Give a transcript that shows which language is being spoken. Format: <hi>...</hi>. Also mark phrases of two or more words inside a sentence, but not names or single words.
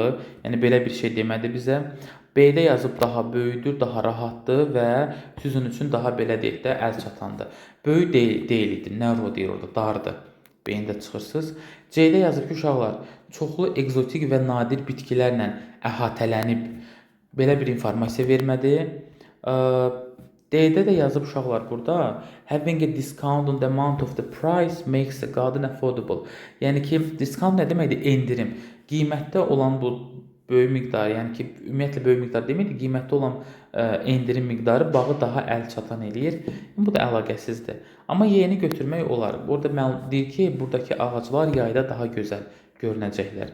<az>Yəni belə bir şey demədi bizə. B-də yazıb daha böyükdür, daha rahatdır və Susan üçün daha belə deyək də əl çatandır. Böyük deyil idi, narrow deyir orada, dardır. B-də çıxırsınız. C-də yazıb ki, uşaqlar çoxlu egzotik və nadir bitkilərlə əhatələnib. Belə bir informasiya vermədi. D-də də yazıb uşaqlar burada</az> <en>having a discount on the amount of the price makes the garden affordable.</en> <az>Yəni ki, discount nə deməkdir? Endirim. Qiymətdə olan bu böyük miqdarı, yəni ki, ümumiyyətlə böyük miqdar deməkdir, qiymətdə olan endirim miqdarı bağı daha əl çatan eləyir. Bu da əlaqəsizdir. Amma Y-ni götürmək olar. Burada deyir ki, buradakı ağaclar yayda daha gözəl görünəcəklər.</az>